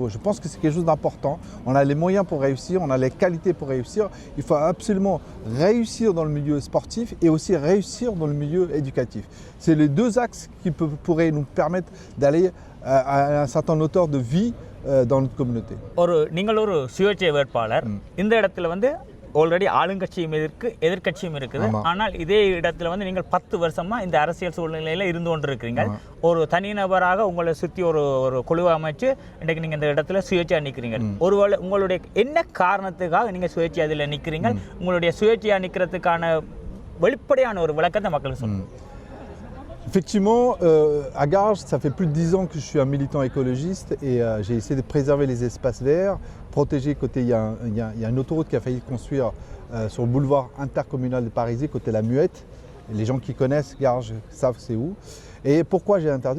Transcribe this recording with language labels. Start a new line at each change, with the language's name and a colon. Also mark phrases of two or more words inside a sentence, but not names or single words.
French: Je pense que c'est quelque chose d'important. On a les moyens pour réussir, on a les qualités pour réussir. Il faut absolument réussir dans le milieu sportif et aussi réussir dans le milieu éducatif. C'est les deux axes qui pourraient nous permettre d'aller à un certain hauteur de vie dans notre communauté.
Tamil: நீங்கள் ஒரு சுயேட்சை வேட்பாளர். இந்த இடத்துல வந்து ஆல்ரெடி ஆளுங்கட்சியும் எதிர்கட்சியும் இருக்குது. ஆனால் இதே இடத்துல வந்து நீங்கள் 10 வருஷமா இந்த அரசியல் சூழ்நிலையில இருந்து கொண்டிருக்கிறீங்க. ஒரு தனிநபராக உங்களை சுற்றி ஒரு குழுவை அமைச்சு இன்றைக்கு நீங்கள் இந்த இடத்துல சுயேட்சையாக நிற்கிறீங்க. ஒருவேளை உங்களுடைய என்ன காரணத்துக்காக நீங்கள் சுயேட்சை அதில் நிற்கிறீங்க? உங்களுடைய சுயேட்சையாக நிற்கிறதுக்கான வெளிப்படையான ஒரு விளக்கத்தை மக்களுக்கு சொல்லுங்கள்.
French: Effectivement, à Garges, ça fait plus de 10 ans que je suis un militant écologiste et j'ai essayé de préserver les espaces verts, protéger côté, il y a une autoroute qui a failli construire sur le boulevard intercommunal de Parisis, côté la Muette. Et les gens qui connaissent Garges savent c'est où. Et pourquoi j'ai interdit?